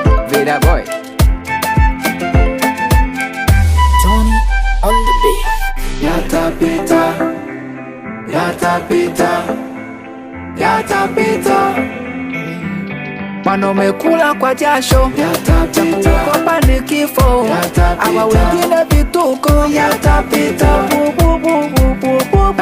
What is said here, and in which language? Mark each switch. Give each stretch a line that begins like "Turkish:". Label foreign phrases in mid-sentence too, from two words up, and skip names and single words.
English: Vida boy. Tony on the beat.
Swahili: Yatapita, yatapita, yatapita. Mwana umekula kwa jasho, Yatapita. cha kuogopa ni kifo. Yatapita. Hawa wengine vituko. Yatapita. Bu, bu, bu, bu, bu, bu, bu.